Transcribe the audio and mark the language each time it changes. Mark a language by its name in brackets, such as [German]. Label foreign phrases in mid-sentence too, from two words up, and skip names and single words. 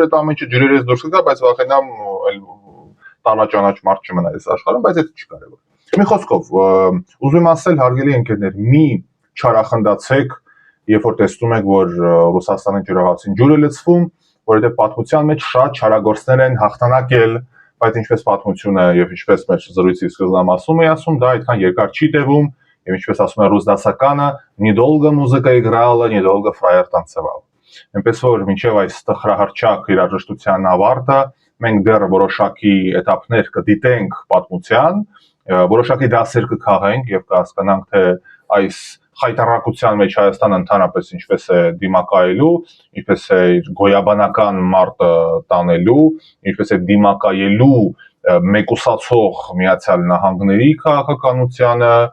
[Armenian] այդ ամենը ջրերից դուրս կգա, բայց վախենամ այլ տանաճանաչ մարդ չմնա այս աշխարհում, բայց այդ չկարևոր։ Մի խոսքով, ուզում եմ ասել, հարգելի ընկերներ, մի չարախնդացեք, երբ որ տեսնում եք, որ Ռուսաստանի ջրաղացին ջուր է լցվում, որովհետև պատմության մեջ շատ չարագործներ են հաղթանակել, բայց ինչպես պատմությունը եւ ինչպես մեր զրույցի սկզբում ասում, դա այդքան երկար չի տևում, եւ ինչպես ասում է ռուս դասականը, [Russian] недолго музыка играла, недолго фраер танцевал։ [Armenian] Այնպես որ մինչեւ այս տխրահռչակ երաժշտության ավարտը մենք դեռ որոշակի этаպներ կդիտենք պատմության, որոշակի դասեր կքաղենք եւ կհասկանանք, թե այս խայտարակության մեջ Հայաստանը ընդհանրապես ինչպես է դիմակայելու, ինչպես է գոյաբանական մարտը տանելու, ինչպես է դիմակայելու մեկուսացող Միացյալ Նահանգների քաղաքականությանը,